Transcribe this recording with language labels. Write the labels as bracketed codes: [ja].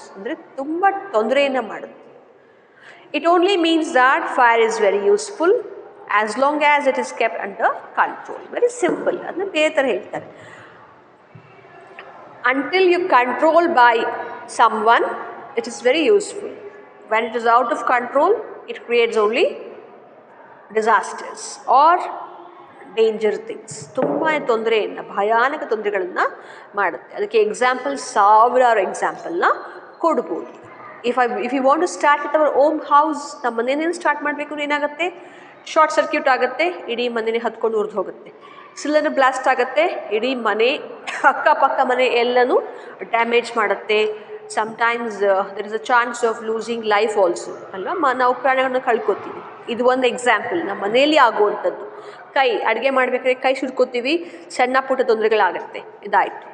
[kn] ಅಂದರೆ ತುಂಬ ತೊಂದರೆಯನ್ನು ಮಾಡುತ್ತೆ. [en] It only means that fire is very useful as long as it is kept under control. Very simple. [kn] ಅದನ್ನ ಬೇರೆ ಥರ ಹೇಳ್ತಾರೆ. [en] Until you control by someone, it is very useful. When it is out of control, it creates only disasters or danger things. [kn] ತುಂಬ ತೊಂದರೆಯನ್ನು, ಭಯಾನಕ ತೊಂದರೆಗಳನ್ನು ಮಾಡುತ್ತೆ. ಅದಕ್ಕೆ ಸಾವಿರಾರು ಎಕ್ಸಾಂಪಲ್ನ ಕೊಡ್ಬೋದು. [en] If you want to start with our own house, [kn] ನಮ್ಮ ಮನೇನೇನು start ಮಾಡಬೇಕು, ಏನಾಗುತ್ತೆ? ಶಾರ್ಟ್ ಸರ್ಕ್ಯೂಟ್ ಆಗುತ್ತೆ, ಇಡೀ ಮನೆನೇ ಹತ್ಕೊಂಡು ಉರಿದು ಹೋಗುತ್ತೆ. ಸಿಲಿಂಡರ್ ಬ್ಲಾಸ್ಟ್ ಆಗುತ್ತೆ, ಇಡೀ ಮನೆ, ಅಕ್ಕಪಕ್ಕ ಮನೆ ಎಲ್ಲನೂ ಡ್ಯಾಮೇಜ್ ಮಾಡುತ್ತೆ. [en] sometimes there is a chance of losing life also [kn] ಅಲ್ವಾ? ನಾವು ಪ್ರಾಣಗಳನ್ನು ಕಳ್ಕೊತೀವಿ. ಇದು ಒಂದು ಎಕ್ಸಾಂಪಲ್ ನಮ್ಮ ಮನೆಯಲ್ಲಿ ಆಗುವಂಥದ್ದು. ಅಡುಗೆ ಮಾಡಬೇಕಾದ್ರೆ ಕೈ ಸುಟ್ಕೋತೀವಿ, ಸಣ್ಣ ಪುಟ್ಟ ತೊಂದರೆಗಳಾಗುತ್ತೆ. ಇದಾಯಿತು.